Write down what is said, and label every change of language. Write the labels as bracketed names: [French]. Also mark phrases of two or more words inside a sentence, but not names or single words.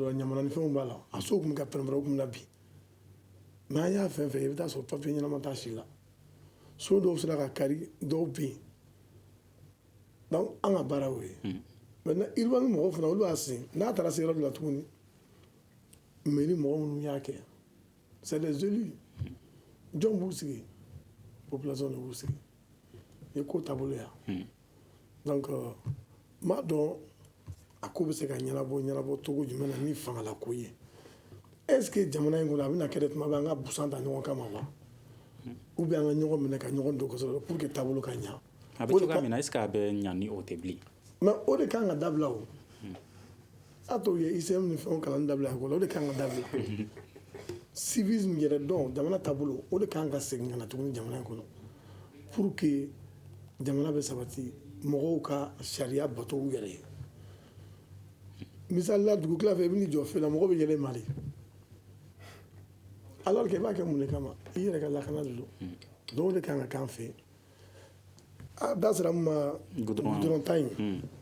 [Bambara] la ɲamana ni fɛnw b'a la a so tun bɛ ka pɛrɛn-pɛrɛn o tun bɛ na bin mais an y'a fɛn fɛn i bɛ taa sɔrɔ papier ɲɛnama t'a si la so dɔw sera ka kari dɔw bin donc an ka baara y'o ye maintenant urbanisme mɔgɔw fana olu y'a sen n'a taara se yɔrɔ dɔ la tuguni mairie mɔgɔ minnu y'a kɛ [French] c'est des élus [Bambara] jɔn b'u sigi population de b'u sigi ni ko taabolo yan donc n b'a dɔn a ko bɛ se ka ɲɛnabɔ cogo jumɛn na ni fangala ko ye [French] est ce que [Bambara] jamana in kɔnɔ a bɛna kɛ de tuma bɛ an ka busan ta ɲɔgɔn kama wa [French] ou bien [Bambara] an ka ɲɔgɔn minɛ ka ɲɔgɔn don kosɛbɛ [French] pour que [Bambara] taabolo ka ɲa a bɛ cogoya min na [French] est ce que [Bambara] a bɛ ɲa ni o tɛ bilen mais o de kan ka dabila o a to ye ICM ni fɛnw kalanni dabila ekɔli o de kan ka dabila civisme yɛrɛ dɔn jamana taabolo o de kan ka segin ka na tuguni jamana in kɔnɔ [French] pour que [Bambara] jamana bɛ sabati mɔgɔw ka sariya bato u yɛrɛ ye misali la dugukila fɛ i bɛ n'i jɔ fɛ la mɔgɔ bɛ yɛlɛ i ma de [French] alors que [Bambara] i b'a kɛ mun de kama i yɛrɛ ka lakana de don donc o de kan ka k'an fɛ a da sera min ma goudron ta in